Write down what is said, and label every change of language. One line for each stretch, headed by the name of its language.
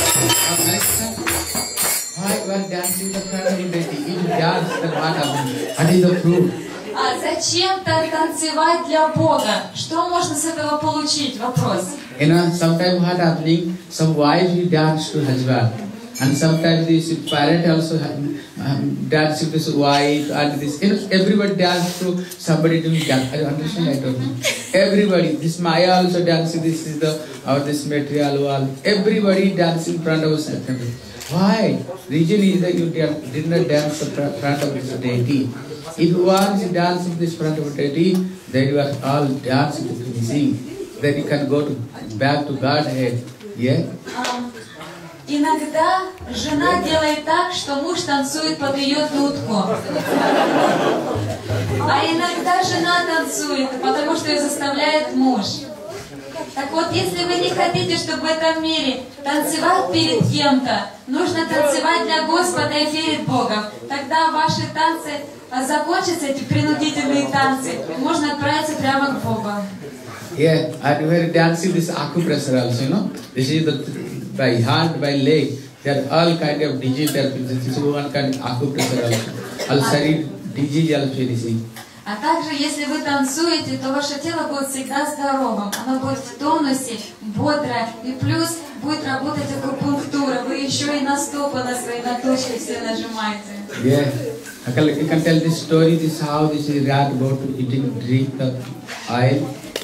English: Why you are dancing the front of the deity? If you dance, then what happens? What is the proof?
Russian: А зачем-то танцевать для Бога? Что можно с этого получить? Вопрос.
English: You know, sometimes what happening? Some wives you dance to husband, and sometimes this parent also dance to his wife, and this. You know, everybody dance to somebody to dance. I understand. I don't know. Everybody. This Maya also dancing. This is the this material world. Everybody dance in front of us. Why? Reason is that you did not dance in front of this deity. If you want to dance in this front of a deity, then you are all dancing to finishing. Then you can go back to Godhead. Yeah?
Russian: Иногда жена делает так, что муж танцует под ее дудку. А иногда жена танцует, потому что ее заставляет муж. Так вот, если вы не хотите, чтобы в этом мире танцевать перед кем-то, нужно танцевать для Господа и перед Богом. Тогда ваши танцы закончатся, эти принудительные танцы, и можно отправиться прямо к Богу.
English: Yeah, and we are dancing this acupressure also, you know. This is the by hand, by leg. There are all kind of disease. There is one kind of acupressure also. All Sripad disease also is.
Russian: А также, если вы танцуете, то ваше тело будет всегда здоровым. Оно будет в тонусе, бодрое. И плюс будет работать акупунктура. Вы еще и на стопы, на свои точки все нажимаете.
English: Yeah. You can tell this story, this how this is rat about to drink the oil.